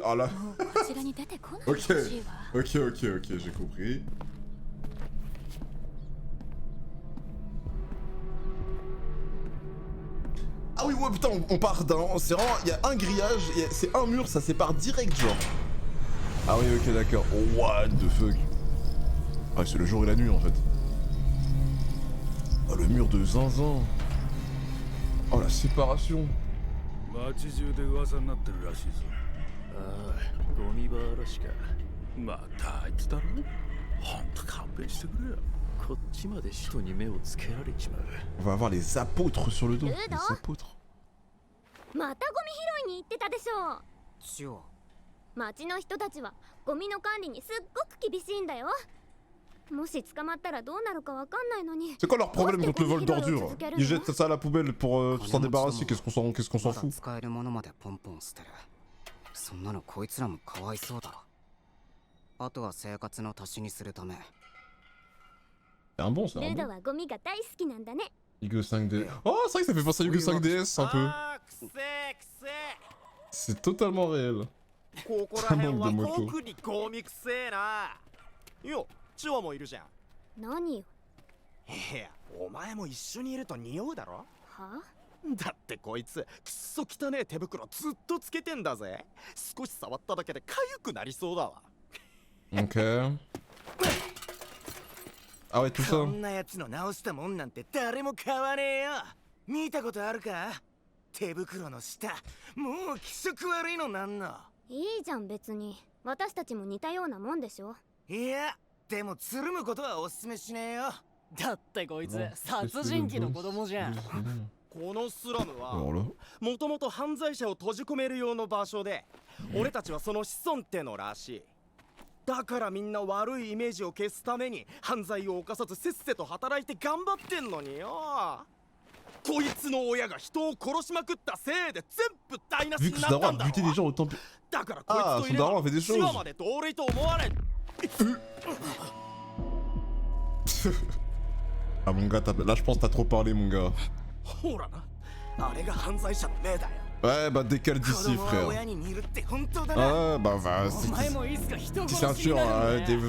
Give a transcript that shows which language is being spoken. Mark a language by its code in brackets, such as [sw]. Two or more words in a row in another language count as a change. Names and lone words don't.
[fr] Ah là. Ok, j'ai compris. Ah oui, ouais, putain, on part d'un. C'est vraiment. Il y a un grillage, c'est un mur, ça sépare direct, genre. Ah oui, ok, d'accord. [en] Oh, what the fuck. [fr] Ah, c'est le jour et la nuit en fait. Oh, le mur de zinzin. Oh, la séparation. [ja] 街中で噂になってるらしいぞ。ああ、ゴミ場嵐か。またあいつだろ。ほんと勘弁してくれよ。こっちまで使徒に目をつけられちまう。 [fr] On va avoir les apôtres sur le dos. Les apôtres. [ja] またゴミ拾いに行ってたでしょう。チオ。町の人たちはゴミの管理にすっごく厳しいんだよ。もし捕まったらどうなるかわかんないのに。 [fr] C'est quoi leur problème contre le vol d'ordures? Ils jettent ça à la poubelle pour s'en débarrasser. Qu'est-ce qu'on s'en fout? [ja] 使えるものまでポンポン捨てる。そんなのこいつらもかわいそうだろ。あとは生活の足しにするため。 [fr] C'est un bon, c'est un [ja] ルド [fr] bon. [ja] はゴミが大好きなんだね。 [fr] Yugo 5D. Oh, c'est vrai que ça fait penser à Yugo 5DS un peu. C'est totalement réel. [ja] ここら辺は特にゴミくせえな。よ、チワもいるじゃん。何よ。いや、お前も一緒にいると匂うだろ。は？だってこいつくっそ汚ねえ手袋ずっとつけてんだぜ。少し触っただけで痒くなりそうだわ。 [fr] Ok. Ah ouais, tout ça. [ja] こんなやつの直したもんなんて誰も買わねえよ。見たことあるか？手袋の下、もう気色悪いのなんの。いいじゃん別に。私たちも似たようなもんでしょ。いや、でもつるむことはおすすめしねえよ。だってこいつ殺人鬼の子供じゃん。このスラムは [fr] Alors là. [ja] もともと犯罪者を閉じ込める用の場所で、俺たちはその子孫ってのらしい。だからみんな悪いイメージを消すために犯罪を犯さずせっせと働いて頑張ってんのによ。こいつの親が人を殺しまくったせいで全部台無し [fr] Vu [ja] に [fr] que [ja] な [fr] ce [ja] った [fr] daron [ja] ん [fr] a [ja] だろ。 [fr] buté des gens autant. [ja] だからこい [fr] Ah, [ja] つと [fr] son [ja] いれ [fr] daron [ja] ば [fr] a fait des [ja] 千葉 [fr] choses. [ja] まで同類と思われん。 [fr] Ah mon gars, là je pense que t'as trop parlé mon gars. [ja] ほらな、あれが犯罪者の例だよ。 [fr] Ouais bah décale d'ici [ja] 子供は [fr] frère. [ja] 親に似るって本当だな。 [fr] Ah bah va, [ja] お前もいつか人 [fr] si [ja] 殺 [fr] c'est un [ja] しに [fr] tueur, [ja] なるんだよ。